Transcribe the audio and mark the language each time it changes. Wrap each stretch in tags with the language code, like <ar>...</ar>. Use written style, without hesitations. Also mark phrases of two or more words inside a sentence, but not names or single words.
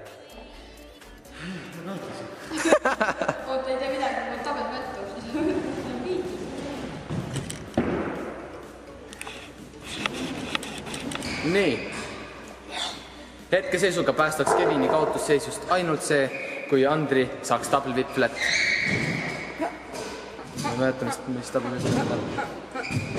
<et>Oota, ei tea midagi, ma tabel võttu. Nii. Hetkeseisuga päästaks Kevini kaotusseisust ainult see, kui Andri saaks</et> <en>double whip flat.</en> <et>Ma mäletan, mis</et> <en>double whip flat</en> <et>on.</et>